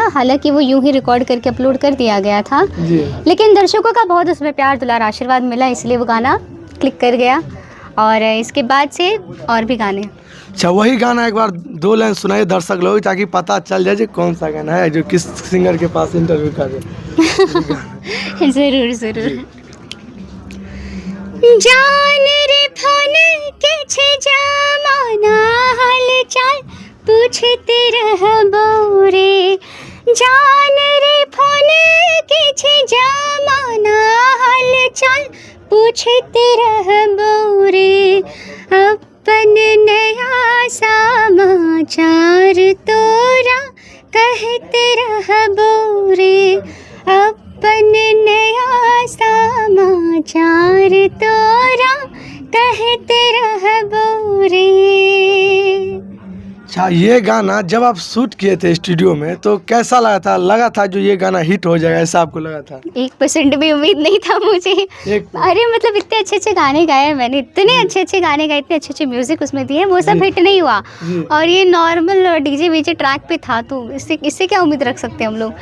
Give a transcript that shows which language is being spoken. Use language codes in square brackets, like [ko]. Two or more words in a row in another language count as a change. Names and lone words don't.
[hi] हालांकि वो यूं ही रिकॉर्ड करके अपलोड कर दिया गया था लेकिन दर्शकों का बहुत उसमें प्यार दुलार आशीर्वाद मिला, इसलिए वो गाना क्लिक कर गया और इसके बाद से और भी गाने। अच्छा, वही गाना एक बार 2 लाइन सुनाइए दर्शक लोग ताकि पता चल जाए कौन सा गाना है जो किस सिंगर के पास इंटरव्यू कर रहे। ज़रूर ज़रूर। [anp] जान रे फोन के छे जमाना हालचाल पूछते रहबो रे। जान रे फोन के छे जमाना हालचाल पूछते रहबो रे। अपन नया समाचार तोरा कहते रहबो रे। अपन नया समाचार तोरा कहते रहबो रे। [hi] अच्छा, ये गाना जब आप शूट किए थे स्टूडियो में तो कैसा लगा था? लगा था जो ये गाना हिट हो जाएगा, ऐसा आपको लगा था? 1% भी उम्मीद नहीं था मुझे। अरे मतलब इतने अच्छे अच्छे गाने गाए मैंने, इतने अच्छे अच्छे गाने गाए, इतने अच्छे अच्छे म्यूजिक उसमें दिए, वो सब हिट नहीं हुआ और ये नॉर्मल डीजे वीजे ट्रैक पे था तो इससे क्या उम्मीद रख सकते हैं हम लोग।